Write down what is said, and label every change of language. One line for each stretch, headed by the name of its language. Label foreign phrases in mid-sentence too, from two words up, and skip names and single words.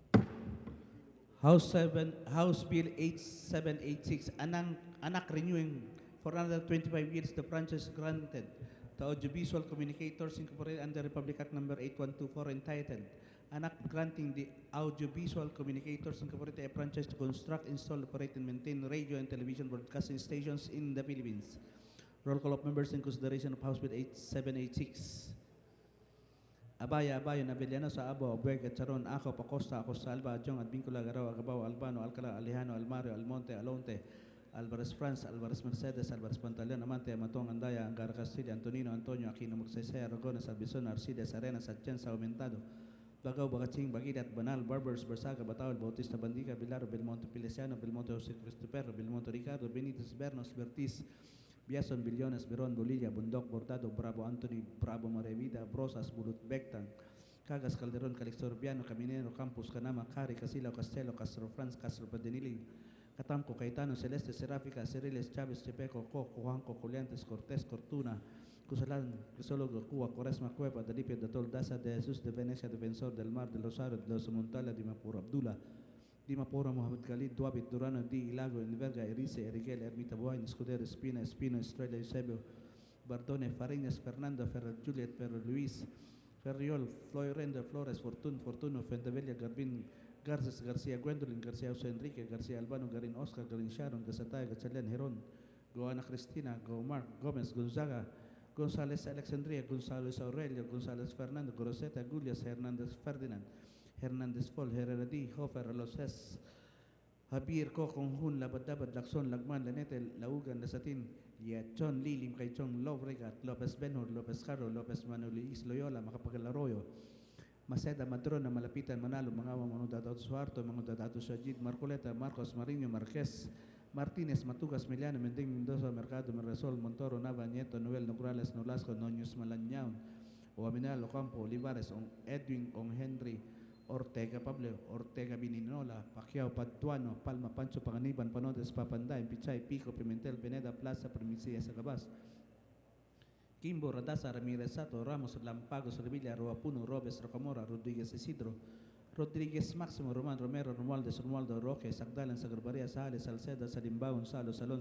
English: House Bill 8786, anak renewing for another 25 years the franchise granted to Audiovisual Communicators Incorporated under Republic Act number 8124 entitled Anak granting the Audiovisual Communicators Incorporated a franchise to construct, install, operate, and maintain radio and television broadcasting stations in the Philippines. Roll call of members in consideration of House Bill 8786. Abaya, Nabeliano sa Abo, Abueg, Charon, Ako, Pacosta, Acosta, Alba, Adjong, Advincula, Garaw, Agabao, Albano, Alcala, Alejano, Almario, Almonte, Alonte, Alvarez France, Alvarez Mercedes, Alvarez Pantaleon, Amante, Amatong, Andaya, Angara Castilla, Antonino, Antonio, Aquino, Mogsese, Aragones, Albizon, Arcides, Arenas, Atienza, Aumentado, Bagaw, Bagatsing, Bagidat, Banal, Barbers, Barsaga, Bataol, Bautista, Bandica, Bilaro, Belmonte, Pilesiano, Belmonte, Jose Cristopero, Belmonte, Ricardo, Benitez, Bernos, Bertiz, Biason, Billones, Beron, Bolilla, Bundok, Bordado, Bravo, Anthony, Bravo, Marevida, Brosas, Bulut, Bectan, Cagas, Calderon, Calixto Urbiano, Caminero, Campus, Canama, Cari, Casilo, Castelo, Castro Franz, Castro Padenili, Catamco, Caetano, Celeste, Seráfica, Ceriles, Chávez, Chepeco, Coco, Juanco, Juliantes, Cortés, Cortuna, Cusalan, Crisólogo, Cuba, Cuaresma, Cueva, Dalipia, Datol, Daza, de Jesús, de Venecia, Defensor del Mar, del Rosario, de los Montala, de Mapur, Abdullah, Dimapura, Mohamed Khalid, Duabit, Durano, Di, Ilago, Enverga, Erice, Eriguel, Ermita Buain, Escudero, Espina, Espino, Estrella, Eusebio, Bardone, Fariñas, Fernando, Ferrer, Juliet, Ferrer, Luis, Ferriol, Floyrendo, Flores, Fortuno, Fentevella, Garbin, Garces, García, Gwendolyn, García, José Enrique, García Albano, Garin Oscar, Garin Sharon, Gasatay, Gachalian, Heron, Goana Cristina, Gomar, Gómez, Gonzaga, González, Alexandria, González Aurelio, González Fernando, Goroseta, Gulias, Hernández Ferdinand, Hernández Paul, Herrera Hofer, Loses, Javier Conjun, Labadabat, Lacson, Lagman, Lanete, Laugan, Lasatin, Liachon, Lilim, Caichon, Lobregat, Lopez Benhur, Lopez Caro, Lopez Manuelis, Loyola, Macapagal Arroyo, Maceda, Madrona, Malapitan, Manalo, Mangawa, Manudadato Suarto, Manudadato Sajid, Marcoleta, Marcos, Marino, Marquez, Martínez, Matugas, Miliano, Mending, Mendoza, Mercado, Merresol, Montoro, Nava, Nieto, Noel, Nograles, Nolasco, Noños, Malañaon, Oaminal, Ocampo, Olivares, Edwin, Henry, Ortega, Pablo, Ortega, Bininola, Pacquiao, Patuano, Palma, Pancho, Paganiban, Panotes, Papanday, Pichay, Pico, Pimentel, Pineda, Plaza, Primicia, Sagabas, Kimbo, Radasa, Ramirez Sato, Ramos, Lampagos, Revilla, Roapuno, Robes, Rocamora, Rodríguez Isidro, Rodríguez Máximo, Román, Romero, Romualdez, Romualdo, Roque, Sagdalan, Sagarbaria, Sales, Salceda, Salimbao, Gonzalo, Salón,